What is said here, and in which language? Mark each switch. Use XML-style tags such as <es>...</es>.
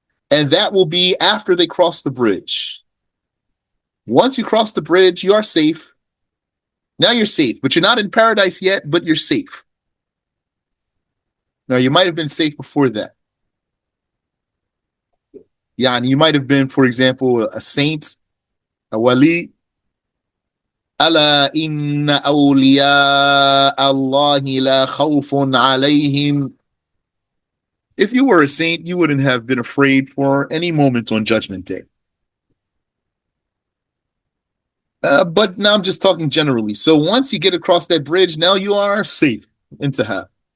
<en>And that will be after they cross the bridge. Once you cross the bridge, you are safe. Now you're safe, but you're not in paradise yet, but you're safe. Now, you might have been safe before that. Yeah, and you might have been, for example, a saint, a wali.</en> <ar>ألا إن أولياء الله لا خوف عليهم.</ar> <en>If you were a saint, you wouldn't have been afraid for any moment on Judgment Day. But now I'm just talking generally. So once you get across that bridge, now you are safe into hell.</en>